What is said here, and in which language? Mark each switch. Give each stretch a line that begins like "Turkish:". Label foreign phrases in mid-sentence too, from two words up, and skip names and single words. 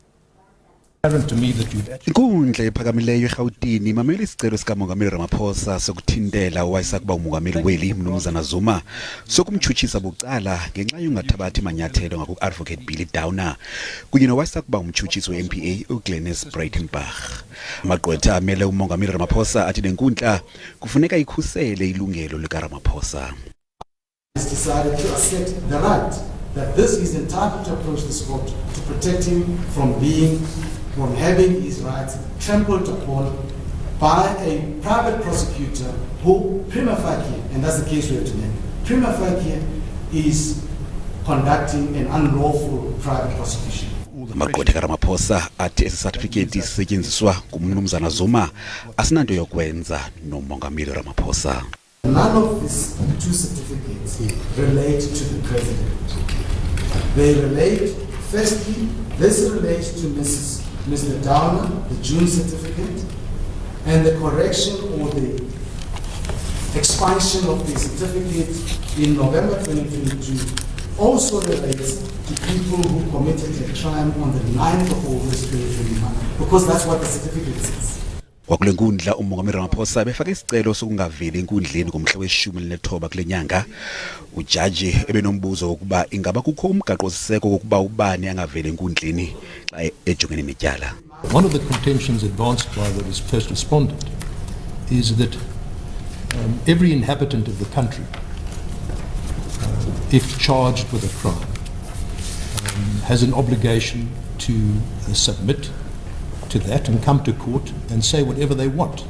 Xhosa: Inkundla ephakamileyo eGauteng mamele isicelo sikamongameli Ramaphosa sokuthintela owayisa kuba umongameli weli mnumzana Zuma sokumtshutshisa bucala ngenxa yongathabathi manyathelo ngaku-advocate Billy Downer kunye nowayisa kuba umtshutshisi we-NPA uGlenys Brandenbach. Amagqwetha amele umongameli Ramaphosa athi lenkundla kufuneka ikhusele ilungelo likaRamaphosa.
English: Has decided to assert the right that this is entitled to approach this court to protect him from having his rights trampled upon by a private prosecutor who prima facie, and that's the case we have today, prima facie is conducting an unlawful private prosecution.
Xhosa: Amagqwetha kaRamaphosa athi esi certificate sisetyenziswa ngumnumzana Zuma asinanto yokwenza nomongameli Ramaphosa.
English: None of these two certificates relate to the president. They relate, firstly, this relates to Mr. Downer, the June certificate, and the correction or the expansion of the certificate in November 2022 also relates to people who committed a crime on the 9th of August 2021, because that's what the certificate says.
Xhosa: Kwakule nkundla umongameli Ramaphosa befaka isicelo sokungaveli enkundleni ngomhla we-19 kule nyanga. Ujaji ebenombuzo wokuba ingaba kukho umgaqo-siseko wokuba ubani angaveli enkundleni xa ejongene netyala.
English: One of the contentions advanced by the first respondent is that every inhabitant of the country, if charged with a crime, has an obligation to submit to that and come to court and say whatever they want.